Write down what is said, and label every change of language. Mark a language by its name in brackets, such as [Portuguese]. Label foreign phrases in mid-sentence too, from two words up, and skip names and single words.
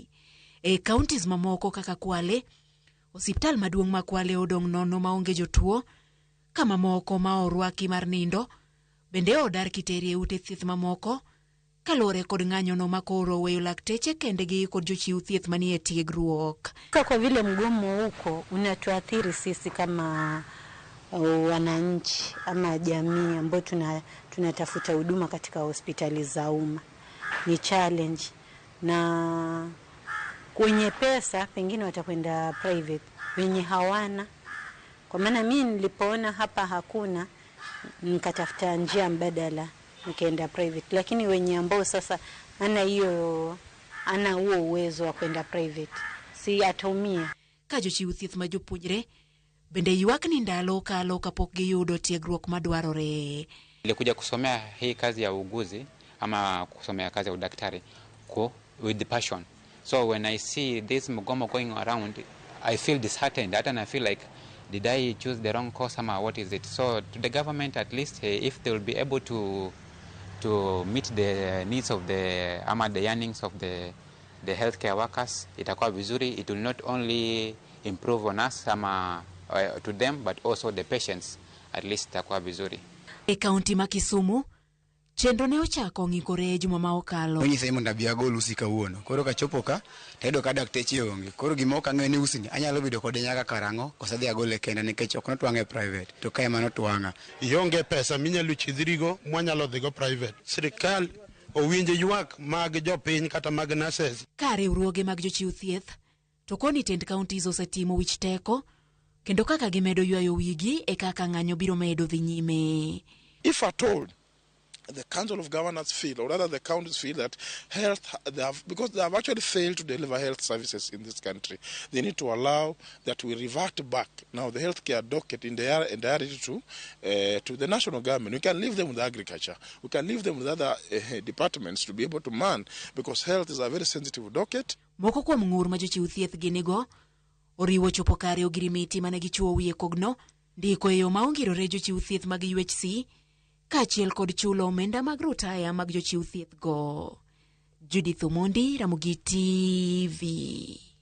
[Luo (Kenya and Tanzania)] E counties mamoko kaka Kwale, osiptal maduong' ma Kwale odong' nono maonge jotuo, kama moko ma orwaki mar nindo bende odar kiteri e ute thieth mamoko kalore kod ng'anyono ma koro weyo lakteche kendegi kod jochiw thieth manie tiegruok. [Swahili] Kwa vile mgomo huko unatuathiri sisi kama wananchi ama jamii ambao tunatafuta huduma katika hospitali za umma, ni challenge, na kwenye pesa pengine watakwenda private, wenye hawana. Kwa maana mimi nilipoona hapa hakuna, nikatafuta njia mbadala nikaenda private, lakini wenye ambao sasa ana huo uwezo wa kwenda private si atumia. [Luo (Kenya and Tanzania)] Ka jochiw thieth ma jopuonjre bende ywak ni ndalo kalo kapok giyudo tiegruok madwarore. [Swahili] Nilikuja kusomea hii kazi ya uuguzi ama kusomea kazi ya udaktari [English] with the passion. So when I see this mgomo going around, I feel disheartened. And I feel like, did I choose the wrong course ama what is it? So to the government, at least if they will be able to meet the needs of the yearnings of the healthcare workers, [Swahili] itakuwa vizuri. [English] It will not only improve on us to them, but also the patients, at least [Swahili] itakuwa vizuri. [Luo (Kenya and Tanzania)] E kaunti ma Kisumu, chenro ne ochako ng'ikore juma ma okalo. Onyi sai mondo abi agol usi kawuono. Koro ka chopo ka tedo ka dakteche onge. Koro gimoka ng'e ni usini anyalo bedo kode nyaka karango kosadhi agole kenda nikech ok notwang'e private. To kae mano twang'a. Ionge pesa minyalo chidhirigo mwanyalo dhigo private. Sirikal owinje ywak mag jopiny kata mag nurses. Ka riwruoge mag jochiw thieth to koni tend counties osetimo wich teko kendo kaka gimedo ywayo wigi e kaka ng'anyo biro medo dhi nyime. [English] If at all the Council of Governors feel, or rather the counties feel, that because they have actually failed to deliver health services in this country, they need to allow that we revert back now the healthcare docket in their entirety to the national government. We can leave them with agriculture. We can leave them with other departments to be able to man, because health is a very sensitive docket. [Luo (Kenya and Tanzania)] Moko kuom ng'ur ma jochiw thieth ginigo oriwo chopo kare ogirimiti mane gichuo wiye kogno, ndiko e yo ma ongirore jochiw thieth mag UHC, kaachiel kod chulo omenda mag rutaya mag jochiw thieth go. Judith Omondi, Ramogi TV.